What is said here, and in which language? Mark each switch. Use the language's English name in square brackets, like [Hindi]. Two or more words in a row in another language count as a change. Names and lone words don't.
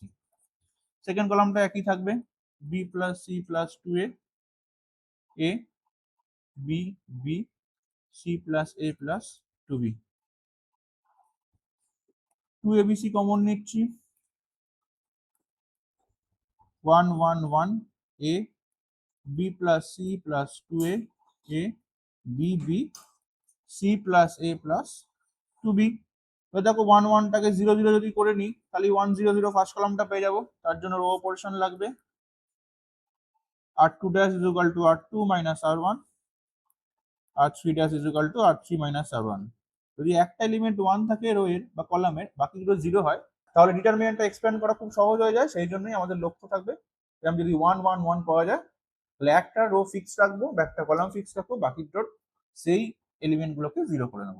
[English] second column [Bangla] একই থাকবে, বি প্লাস সি প্লাস 2a, এ বি বি সি প্লাস এ প্লাস 2b। 2abc কমন নিচ্ছি, 1 1 1 a b plus c plus 2a a b b c plus a plus 2b। তো দেখো 1 1 টাকে 0 0 যদি করে নিই তাহলে 1 0 0 [English] first column [Bangla] পেয়ে যাবো, তার জন্য [English] row operation [Bangla] লাগবে, [English] r2 dash is equal to r2 minus r1, r3 dash is equal to r3 minus r1। [Bangla] যদি একটা এলিমেন্ট 1 থাকে রো এর বা কলামের, বাকিগুলো 0 হয়, তাহলে ডিটারমিনেন্টটা এক্সপ্যান্ড করা খুব সহজ হয়ে যায়। সেই জন্যই আমাদের লক্ষ্য থাকবে এরকম যদি 1 1 1 পাওয়া যায় তাহলে একটা [English] row fix [Bangla] রাখবো বা একটা [English] column fix [Bangla] রাখবো, বাকিটার সেই এলিমেন্টগুলোকে 0 করে নেবো।